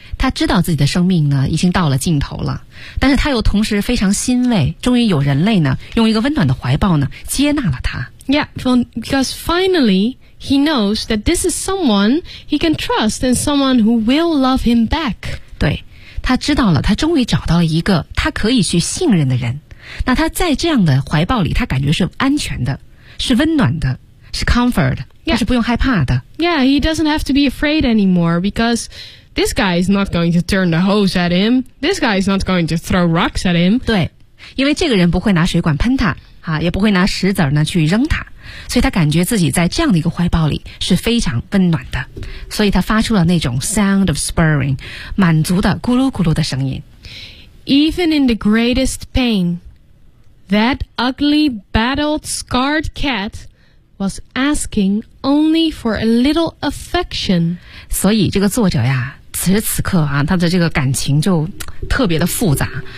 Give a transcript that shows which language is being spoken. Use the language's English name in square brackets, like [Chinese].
[Chinese] 他知道自己的生命呢已经到了尽头了，但是他又同时非常欣慰，终于有人类呢用一个温暖的怀抱呢接纳了他。 [English] Yeah, well, because finally he knows that this is someone he can trust and someone who will love him back. [Chinese] 对。他知道了他终于找到了一个他可以去信任的人那他在这样的怀抱里，他感觉是安全的，是温暖的，是 comfort， 他是不用害怕的。 [English] Yeah, he doesn't have to be afraid anymore because this guy is not going to turn the hose at him. This guy is not going to throw rocks at him. [Chinese] 对，因为这个人不会拿水管喷他，啊，也不会拿石子呢去扔他，所以他感觉自己在这样的一个怀抱里是非常温暖的，所以他发出了那种 [English] sound of spurring， [Chinese] 满足的咕噜咕噜的声音。 [English] Even in the greatest pain, that ugly, battled, scarred cat was asking only for a little affection. [Chinese] 所以这个作者呀，此时此刻啊，他的这个感情就特别的复杂。